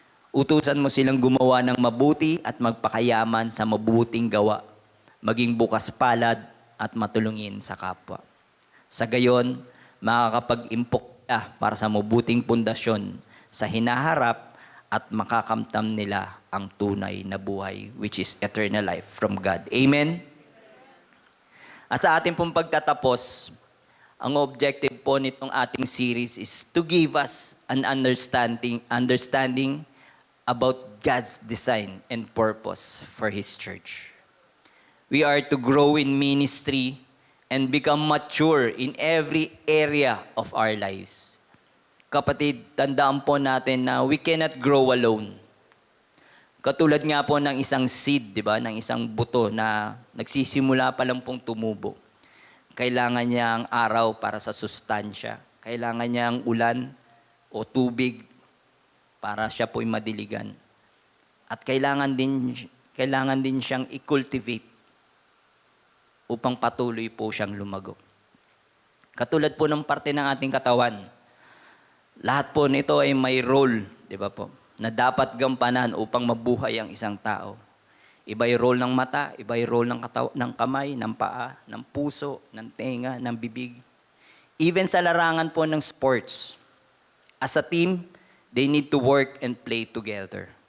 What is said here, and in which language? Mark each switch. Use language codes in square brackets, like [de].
[tl] Utusan mo silang gumawa ng mabuti at magpakayaman sa mabuting gawa, maging bukas palad at matulungin sa kapwa. Sa gayon, makakapag-impok ka para sa mabuting pundasyon sa hinaharap at makakamtam nila ang tunay na buhay, [en] which is eternal life from God. [tl] Amen? At sa ating pong pagtatapos, [en] ang objective po nitong ating series is to give us an understanding about God's design and purpose for His church. We are to grow in ministry and become mature in every area of our lives. [tl] Kapatid, tandaan po natin na [en] we cannot grow alone. [tl] Katulad nga po ng isang seed, di ba? Ng isang buto na nagsisimula pa lang pong tumubo. Kailangan niya ang araw para sa sustansya. Kailangan niya ang ulan o tubig para siya po'y madiligan. At kailangan din siyang i-cultivate upang patuloy po siyang lumago. Katulad po ng parte ng ating katawan, lahat po nito ay may role, di ba po, na dapat gampanan upang mabuhay ang isang tao. Iba yung role ng mata, iba yung role ng kamay, ng paa, ng puso, ng tenga, ng bibig. [en] Even [tl] sa larangan po ng [en] sports, as a team, they need to work and play together.